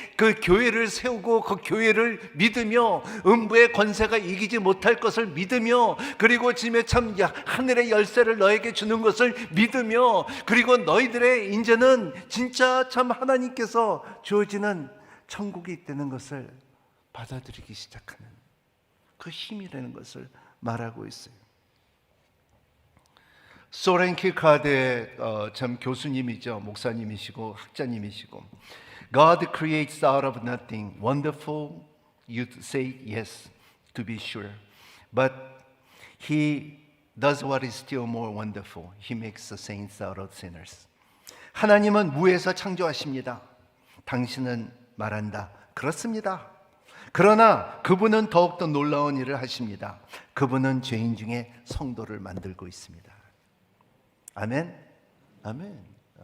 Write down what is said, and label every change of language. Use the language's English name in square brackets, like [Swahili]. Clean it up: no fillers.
[Korean] 그 교회를 세우고 그 교회를 믿으며, 음부의 권세가 이기지 못할 것을 믿으며, 그리고 지금의 참 하늘의 열쇠를 너에게 주는 것을 믿으며, 그리고 너희들의 이제는 진짜 참 하나님께서 주어지는 천국이 있다는 것을 받아들이기 시작하는 그 힘이라는 것을 말하고 있어요. 소렌 킬카드의 참 교수님이죠. 목사님이시고 학자님이시고, [English] God creates out of nothing. Wonderful, you say yes, to be sure. But He does what is still more wonderful. He makes the saints out of sinners. [Korean] 하나님은 무에서 창조하십니다. 당신은 말한다. 그렇습니다. 그러나 그분은 더욱더 놀라운 일을 하십니다. 그분은 죄인 중에 성도를 만들고 있습니다. 아멘? 아멘.